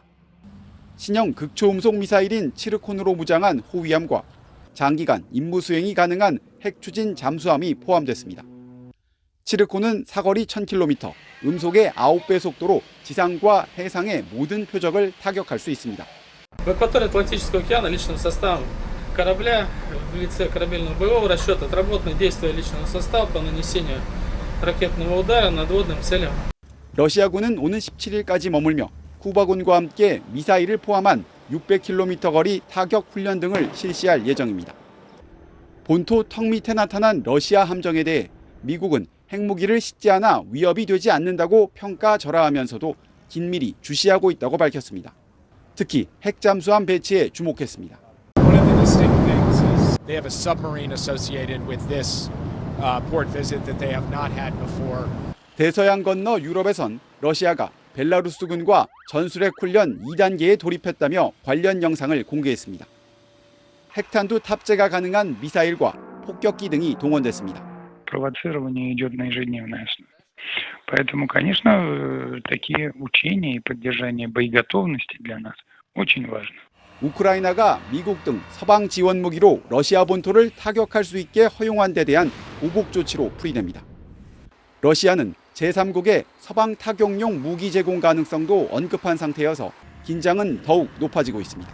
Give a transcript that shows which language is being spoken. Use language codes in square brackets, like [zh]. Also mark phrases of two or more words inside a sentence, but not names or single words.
[ko] 신형 극초음속 미사일인 치르콘으로 무장한 호위함과 장기간 임무 수행이 가능한 핵추진 잠수함이 포함됐습니다. 치르콘은 사거리 1000km, 음속의 9배 속도로 지상과 해상의 모든 표적을 타격할 수 있습니다. [ru] В акватории Атлантического океана личным составом корабля в лице корабельного боевого расчета отработаны действия личного состава по нанесению ракетного удара надводным целям. [ko] 러시아군은 오는 17일까지 머물며 쿠바군과 함께 미사일을 포함한 600km 거리 타격 훈련 등을 실시할 예정입니다. 본토 턱 밑에 나타난 러시아 함정에 대해 미국은 핵무기를 싣지 않아 위협이 되지 않는다고 평가절하하면서도 긴밀히 주시하고 있다고 밝혔습니다. 특히 핵잠수함 배치에 주목했습니다. [en] One of the distinct things is they have a submarine associated with this port visit that they have not had before. [ko] 대서양 건너 유럽에선 러시아가 벨라루스군과 전술핵 훈련 2단계에 돌입했다며 관련 영상을 공개했습니다. 핵탄두 탑재가 가능한 미사일과 폭격기 등이 동원됐습니다. [ru] Провоцирование идет на ежедневной основе. Поэтому, конечно, такие учения и поддержание боеготовности для нас очень важно. [ko] 우크라이나가 미국 등 서방 지원 무기로 러시아 본토를 타격할 수 있게 허용한 데 대한 보복 조치로 풀이됩니다. 러시아는 제3국의 서방 타격용 무기 제공 가능성도 언급한 상태여서 긴장은 더욱 높아지고 있습니다.